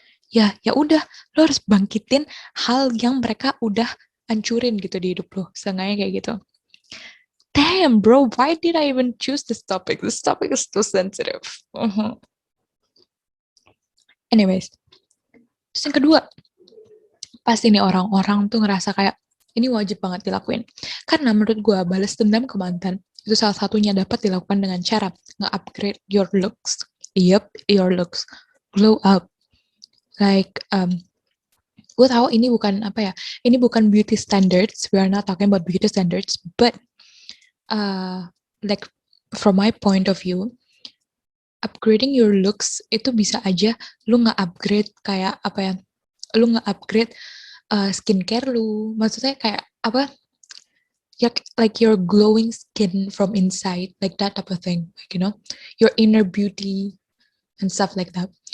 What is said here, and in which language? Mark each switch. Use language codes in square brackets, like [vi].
[id] Ya udah, lu harus bangkitin hal yang mereka udah hancurin gitu di hidup lu. Seenggaknya kayak gitu. [en] Damn, bro, why did I even choose this topic? This topic is too sensitive. [id] Anyways, terus yang kedua, pasti nih orang-orang tuh ngerasa kayak ini wajib banget dilakuin. Karena menurut gue balas dendam ke mantan itu salah satunya dapat dilakukan dengan cara nge-upgrade [en] your looks. Yep, your looks. Glow up. Like, [id] gue tahu ini bukan ini bukan [en] beauty standards. We are not talking about beauty standards, but like from my point of view, upgrading your looks [id] itu bisa aja lu nge-upgrade kayak lu nge-upgrade skincare lu. Maksudnya kayak [en] like your glowing skin from inside, like that type of thing, like your inner beauty and stuff like that.